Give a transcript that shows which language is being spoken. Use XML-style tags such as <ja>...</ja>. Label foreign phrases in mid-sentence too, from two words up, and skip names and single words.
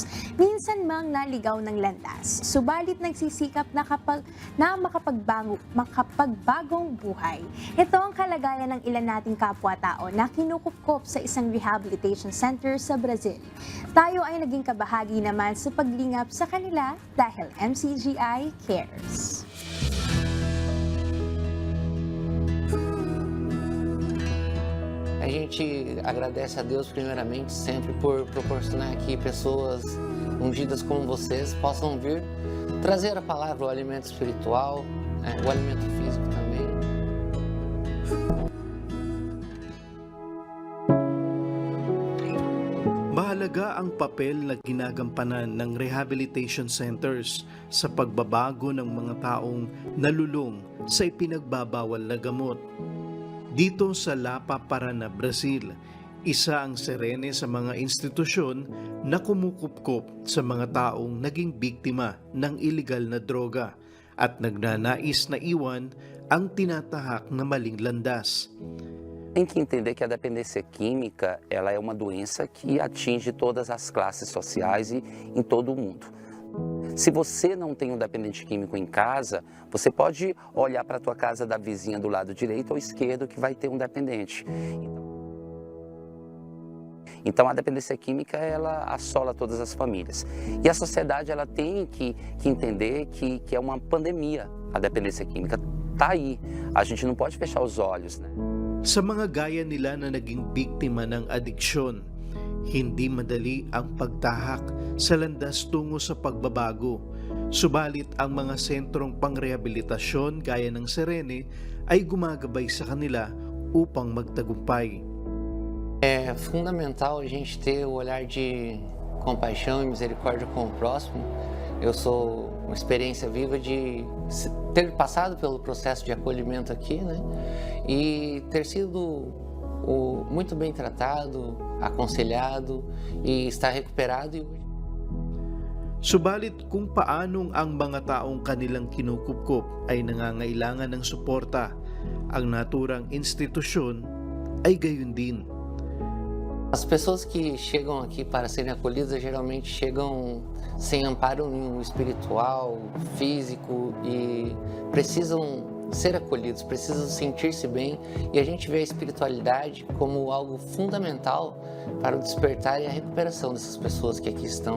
<tl>Minsan mang naligaw ng landas, subalit nagsisikap na makapagbagong buhay. Ito ang kalagayan ng ilan nating kapwa-tao na kinukupkop sa isang</tl> <en>rehabilitation center</en> <tl>sa Brazil. Tayo ay naging kabahagi naman sa paglingap sa kanila dahil MCGI Cares.</tl> <pt>A gente agradece a Deus primeiramente sempre por proporcionar que pessoas ungidas como vocês possam vir trazer a palavra, o alimento espiritual, o alimento físico também.</pt> <tl>Mahalaga Mahalaga ang papel na ginagampanan ng</tl> <en>rehabilitation centers</en> <tl>sa pagbabago ng mga taong nalulung sa ipinagbabawal na gamot. Dito sa Lapa, Parana, Brazil, isa ang Serene sa mga institusyon na kumukupkop sa mga taong naging biktima ng iligal na droga at nagnanais na iwan ang tinatahak na maling landas.</tl> <pt>Tem que entender que a dependência química ela é uma doença que atinge todas as classes sociais e em todo o mundo. Se você não tem um dependente químico em casa, você pode olhar para a tua casa da vizinha do lado direito ou esquerdo que vai ter um dependente. Então a dependência química ela assola todas as famílias. E a sociedade ela tem que entender que é uma pandemia. A dependência química está aí. A gente não pode fechar os olhos, né?</pt> <tl>Sa mga gaya nila na naging biktima ng adiksyon, hindi madali ang pagtahak sa landas tungo sa pagbabago. Subalit ang mga sentrong pangrehabilitasyon gaya ng Serene ay gumagabay sa kanila upang magtagumpay.</tl> <pt>É fundamental a gente ter o olhar de compaixão e misericórdia com o próximo. Eu sou uma experiência viva de ter passado pelo processo de acolhimento aqui, né? E ter sido muito bem tratado, aconselhado e estar recuperado.</pt> <tl>Subalit kung paanong ang mga taong kanilang kinukupkop ay nangangailangan ng suporta, ang naturang institusyon ay gayon din.</tl> <pt>As pessoas que chegam aqui para serem acolhidas geralmente chegam sem amparo nenhum espiritual, físico e precisam ser acolhidos, precisam sentir-se bem e a gente vê a espiritualidade como algo fundamental para o despertar e a recuperação dessas pessoas que aqui estão.</pt>